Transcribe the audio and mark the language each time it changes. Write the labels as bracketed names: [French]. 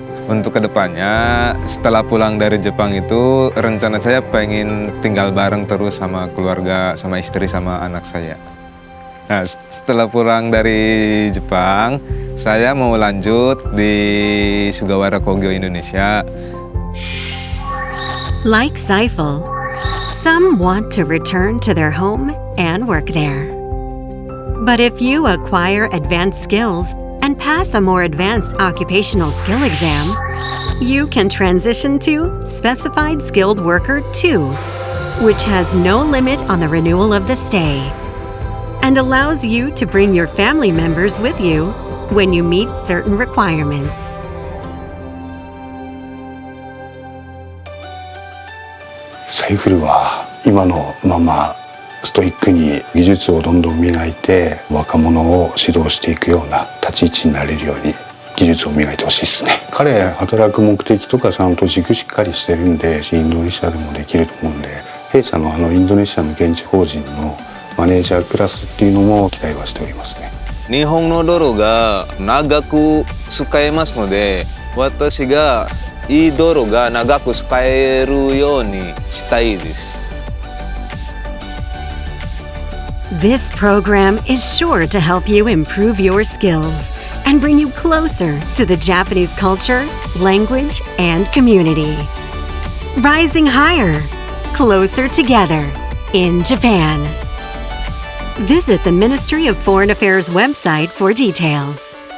[Indonesian] Untuk kedepannya, setelah pulang dari Jepang itu, rencana saya pengen tinggal bareng terus sama keluarga, sama istri, sama anak saya. Nah, setelah pulang dari Jepang, saya mau lanjut di Sugawara Kogyo Indonesia. [English] Like Saiful, some want to return to their home and work there. But if you acquire advanced skills and pass a more advanced occupational skill exam, you can transition to Specified Skilled Worker 2, which has no limit on the renewal of the stay, and allows you to bring your family members with you when you meet certain requirements. [Japanese] サイフルは今のままストイックに技術をどんどん磨いて若者を指導していくような立ち位置になれるように技術を磨いてほしいですね。彼働く目的とかちゃんと軸しっかりしてるんでインドネシアでもできると思うんで、弊社のインドネシアの現地法人のマネージャークラスっていうのも期待はしておりますね。日本の道路が長く使えますので、私がいい道路が長く使えるようにしたいです。 [English] This program is sure to help you improve your skills and bring you closer to the Japanese culture, language, and community. Rising higher, closer together in Japan. Visit the Ministry of Foreign Affairs website for details.